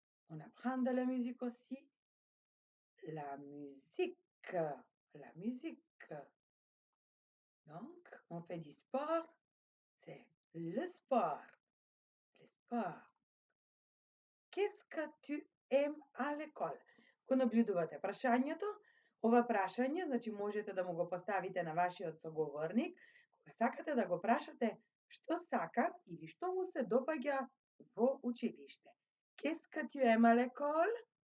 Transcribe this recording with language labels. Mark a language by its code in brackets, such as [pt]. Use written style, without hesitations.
[fr] On apprend de la musique aussi. La musique. La musique. Donc, on fait du sport. C'est le sport. Le sport. Qu'est-ce que tu aimes à l'école? [mk] Го наблюдувате прашањето. Ова прашање, значи можете да му го поставите на вашиот соговорник, кога сакате да го прашате што сака или што му се допаѓа во училиште. [fr] Qu'est-ce que tu aimes à l'école?